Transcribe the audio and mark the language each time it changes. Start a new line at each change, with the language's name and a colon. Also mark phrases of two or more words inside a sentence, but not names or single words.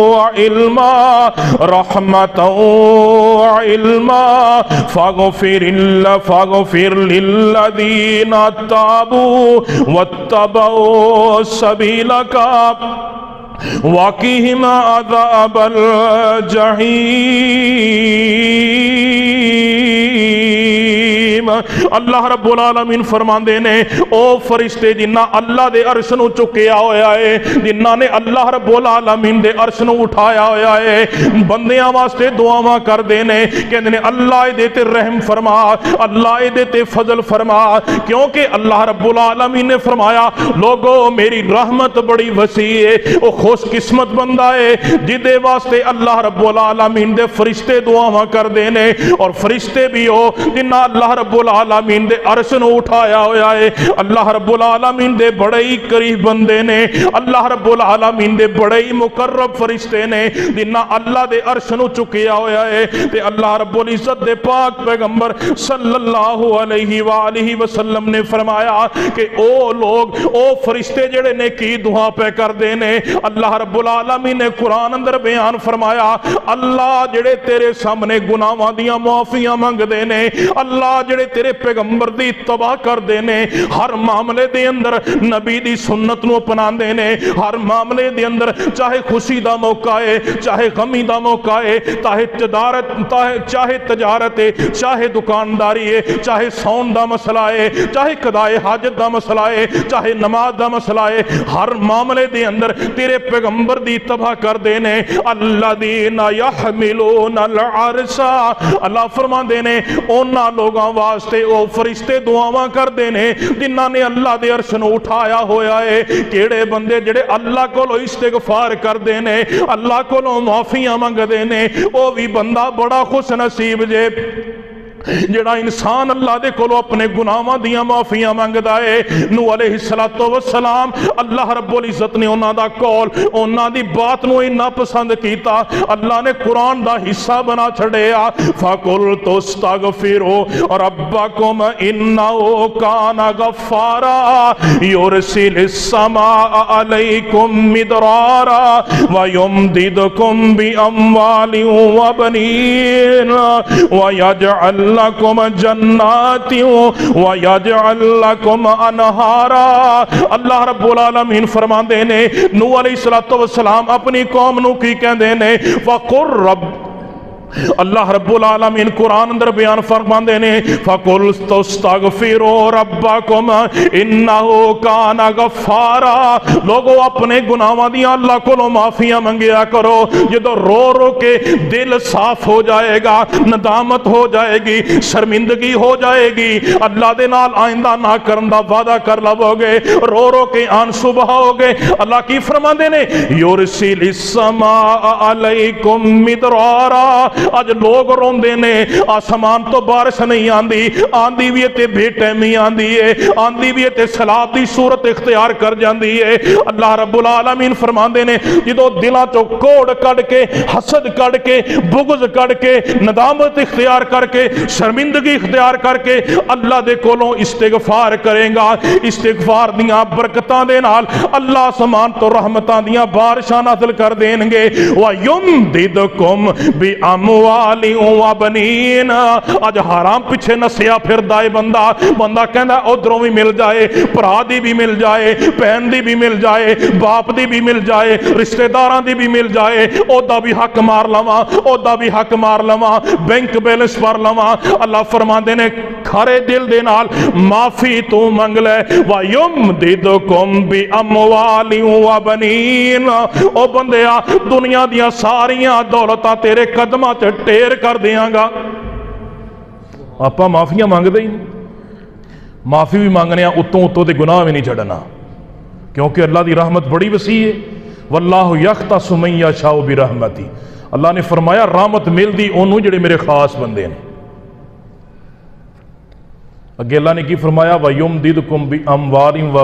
Arabic: وَعِلْمًا فاغفر لِلَّذِينَ تَابُوا وَاتَّبَعُوا سَبِيلَكَ وَقِهِمْ عَذَابَ الجحیم۔
Punjabi: اللہ رب العالمین فرماندے نے او فرشتے جنہ اللہ دے عرش نو چکیا ہویا ہے، جنہ نے اللہ رب العالمین دے عرش نو اٹھایا ہویا ہے، بندیاں واسطے دعاواں کر دینے کہندے نے اللہ دے تے رحم فرما، اللہ دے تے فضل فرما، کیونکہ اللہ رب العالمین نے فرمایا لوگو میری رحمت بڑی وسیع ہے۔ او خوش قسمت بندہ ہے جدے واسطے اللہ رب العالمین دے فرشتے دعاواں کر دینے، اور فرشتے بھی ہو جنہ اللہ رب العالمین دے عرش نو اٹھایا ہویا ہے۔ اللہ رب العالمین دے بڑے ہی قریب بندے نے، اللہ رب العالمین دے بڑے ہی مقرب فرشتے نے جنہ اللہ دے عرش نو چکیا ہویا ہے۔ تے اللہ رب العزت دے پاک پیغمبر
Arabic: صلی اللہ علیہ وآلہ وسلم
Punjabi: نے فرمایا کہ او لوگ او فرشتے جڑے نے کی دعا پہ کر دینے۔ اللہ رب العالمین نے قرآن اندر بیان فرمایا اللہ جڑے تیرے سامنے گناہاں دیاں معافیاں منگ دینے، اللہ جڑے تیرے پیغمبر دی اتباع کر دینے، ہر معاملے دے اندر نبی دی سنت نو اپنا دینے، ہر معاملے دے اندر چاہے خوشی دا موقع ہے، چاہے غمی دا موقع ہے، چاہے تجارت ہے، چاہے دکانداری ہے، چاہے سون دا مسئلہ ہے، چاہے قضائے حاجت دا مسئلہ ہے، چاہے نماز دا مسئلہ ہے، ہر معاملے دے اندر تیرے پیغمبر دی اتباع کر دینے۔
Arabic: الذین یحملون العرش،
Punjabi: اللہ فرما دینے اونا لوگاں واسطے او فرشتے دعاواں کر دینے جنہاں نے اللہ دے عرش نو اٹھایا ہویا ہے۔ کیڑے بندے جڑے اللہ کولو استغفار کر دینے، اللہ کولو معافیاں منگ دینے، او بھی بندہ بڑا خوش نصیب جے جڑا انسان اللہ دے کولو اپنے گناہاں دیاں معافیاں منگدا ہے۔ نو
Arabic: علیہ السلام
Punjabi: اللہ رب العزت نے انہاں دا قول انہاں دی بات نو اتنا پسند کیتا، اللہ نے قرآن دا حصہ بنا چھڑیا
Arabic: فَقُلْتُ اسْتَغْفِرُوا رَبَّكُمْ إِنَّهُ كَانَ غَفَّارًا يُرْسِلِ السَّمَاءَ عَلَيْكُمْ مِدْرَارًا وَيُمْدِدْكُمْ بِأَمْوَالٍ وَبَنِينَ وَيَجْعَلْ لَكُمْ جَنَّاتٍ وَيَجْعَلْ لَكُمْ أَنْهَارًا۔
Punjabi: اللہ رب العالمین فرماندے نے نوح
Arabic: علیہ السلام
Punjabi: اپنی قوم نو کی کہندے نے
Arabic: وَقُلْ رَبِّ،
Punjabi: اللہ رب العالمین قرآن اندر بیان فرماندے نے
Arabic: فَقُلْتُ اسْتَغْفِرُوا رَبَّكُمْ إِنَّهُ كَانَ غَفَّارًا۔
Punjabi: لوگو اپنے گناہاں دیاں اللہ کو معافیاں منگیا کرو، جدو رو رو کے دل صاف ہو جائے گا، ندامت ہو جائے گی، شرمندگی ہو جائے گی، اللہ دے نال آئندہ نہ کرن دا وعدہ کر لو گے، رو رو کے آنسو بہاؤ گے۔ اللہ کی فرماندے نے
Arabic: یُرْسِلِ السَّمَاءَ عَلَيْكُمْ مِدْرَارًا۔
Punjabi: آج لوگ روندے نے آسمان تو بارش نہیں آندی، آندی بھی تے بے ٹیمی آندی ہے، آندی بھی تے سیلاب دی صورت اختیار کر جاندی ہے۔ اللہ رب العالمین فرماندے نے جدو دلاں چوں کوڑ کڈ کے، حسد کڈ کے، بغض کڈ کے، ندامت اختیار کر کے، شرمندگی اختیار کر کے اللہ دے کولوں استغفار کرے گا، استغفار دیاں برکتاں دے نال اللہ آسمان تو رحمتاں دیاں بارشاں نازل کر دین گے۔
Arabic: وَيُمْدِدْكُمْ بِأَمْوَالٍ وَبَنِينَ۔
Punjabi: آج حرام پیچھے نسیا پھر دائے بندہ کہندا ادھروں بھی مل جائے، بھرا دی بھی مل جائے، بہن دی بھی مل جائے، باپ دی بھی مل جائے، رشتہ داراں دی بھی مل جائے، او دا بھی حق مار لواں، او دا بھی حق مار لواں، بینک بیلنس پر لواں۔ اللہ فرماندے نے کھرے دل دے نال معافی تو منگ لے۔
Arabic: وَيُمْدِدْكُمْ بِأَمْوَالٍ وَبَنِينَ۔
Punjabi: او بندیا دنیا دیاں ساریاں دولتاں تیرے قدماں تے ٹیر کر دیاں گا۔ آپا معافیاں مانگ دے ہی نہیں، معافی بھی مانگنے اتوں تے گناہ بھی نہیں چھڑنا، کیونکہ اللہ دی رحمت بڑی وسیع ہے۔
Arabic: واللہ یختص من یشاء برحمتہ،
Punjabi: اللہ نے فرمایا رحمت مل دی انہوں جڑے میرے خاص بندے ہیں۔ اگے اللہ نے کی فرمایا
Arabic: وَيُمْدِدْكُمْ بِأَمْوَالٍ وَبَنِينَ۔